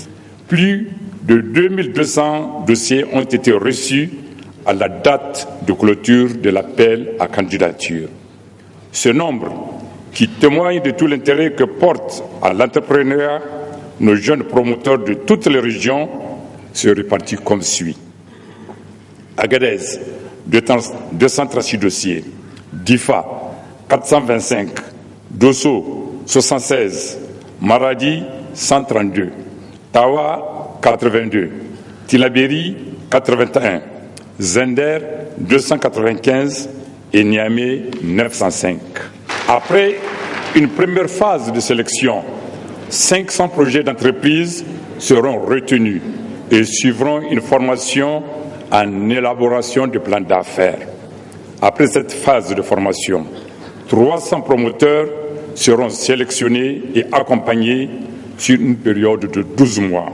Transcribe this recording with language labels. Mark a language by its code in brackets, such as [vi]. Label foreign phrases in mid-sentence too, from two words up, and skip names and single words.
[fr] Plus de 2200 dossiers ont été reçus à la date de clôture de l'appel à candidature. Ce nombre, qui témoigne de tout l'intérêt que portent à l'entrepreneuriat nos jeunes promoteurs de toutes les régions, se répartit comme suit. Agadez, 236 dossiers. Difa, 425. Dosso, 76. Maradi, 132. Tawa, 82. Tilaberi, 81. Zender, 295. Et Niamey, 905. Après une première phase de sélection, 500 projets d'entreprise seront retenus et suivront une formation en élaboration de plans d'affaires. Après cette phase de formation, 300 promoteurs seront sélectionnés et accompagnés sur une période de 12 mois.